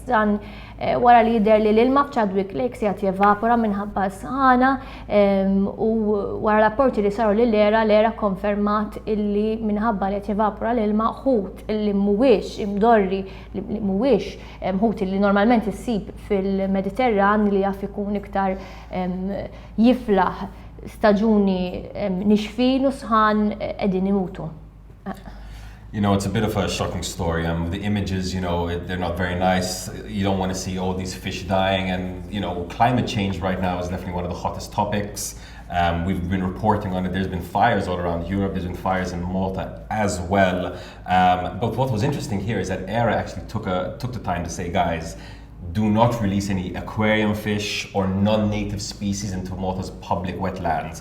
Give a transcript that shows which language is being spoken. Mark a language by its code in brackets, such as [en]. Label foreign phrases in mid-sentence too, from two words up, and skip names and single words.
[mt] Dan wara li jidher li l-ilma f'Chadwick Lakes qiegħed jevapora minħabba s-sħana u wara rapporti li saru l-era konfermat illi minħabba li qed jevapora l-ilma ħut illi mhuwiex imdorri li mhuwiex ħut illi normalment issib fil-Mediterran li jaf ikun iktar jiflaħ staġuni nixfin u sħan qegħdin imutu. [en] It's a bit of a shocking story. The images, they're not very nice. You don't want to see all these fish dying. And, climate change right now is definitely one of the hottest topics. We've been reporting on it. There's been fires all around Europe. There's been fires in Malta as well. But what was interesting here is that ERA actually took the time to say, guys, do not release any aquarium fish or non-native species into Malta's public wetlands.